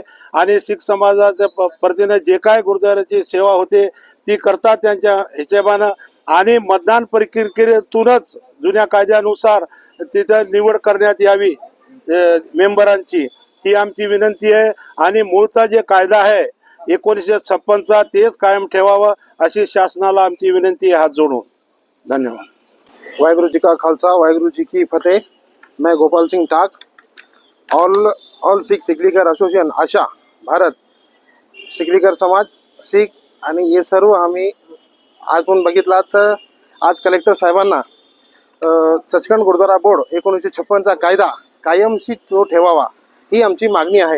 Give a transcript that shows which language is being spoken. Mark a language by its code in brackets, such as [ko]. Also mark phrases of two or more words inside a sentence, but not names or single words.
[mr] आणि शीख समाजाच्या प्रतीने जे काय गुरुद्वाराची सेवा होते ती करतात त्यांच्या हिशेबानं आणि मतदान प्रक्रियेतूनच जुन्या कायद्यानुसार तिथं निवड करण्यात यावी मेंबरांची, ही आमची विनंती आहे। आणि मूळचा जे कायदा आहे 1956चा तेच कायम ठेवावं अशी शासनाला आमची विनंती आहे हात जोडून। धन्यवाद। [pa] ਵਾਹਿਗੁਰੂ ਜੀ ਕਾ ਖ਼ਾਲਸਾ, ਵਾਹਿਗੁਰੂ ਜੀ ਕੀ ਫ਼ਤਿਹ। [mr] मैं गोपाल सिंह टाक, ऑल सिख सिखलीकर असोसिएशन आशा भारत सिखलीकर समाज सिख आणि हे सर्व आम्ही आज पण बघितला तर आज कलेक्टर साहेबांना सचखंड गुरुद्वारा बोर्ड 1956चा कायदा कायमशी तो ठेवावा ही आमची मागणी आहे।